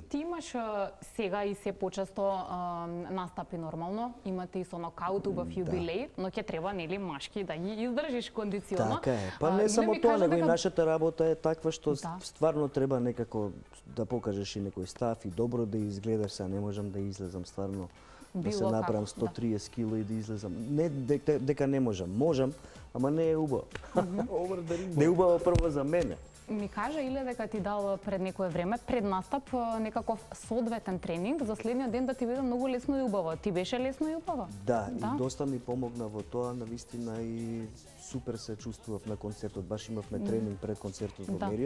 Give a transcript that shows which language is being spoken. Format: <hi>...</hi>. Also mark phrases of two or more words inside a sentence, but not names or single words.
<mk>Ти имаш сега и се почесто настапи нормално, имате и со нокаут убав јубилеј, но ќе треба нели машки да ги издржиш кондиционно. Така е. Па не Иле само ми тоа, кажа него и дека- нашата работа е таква што Да. стварно треба некако да покажеш и некој став и добро да изгледаш, сега не можам да излезам стварно да се Било направам како, да. 130 кило и да излезам. Не дека не можам, можам, ама не е убаво.</mk> <en>Over the rainbow.</en> <mk>Не е убаво прво за мене. Ми кажа Иле дека ти дал пред некое време, пред настап, некаков соодветен тренинг, за следниот ден да ти биде многу лесно и убаво. Ти беше лесно и убаво? Да, Да. и доста ми помогна во тоа, навистина и супер се чувствував на концертот. Баш имавме тренинг пред концертот во Мериот.</mk>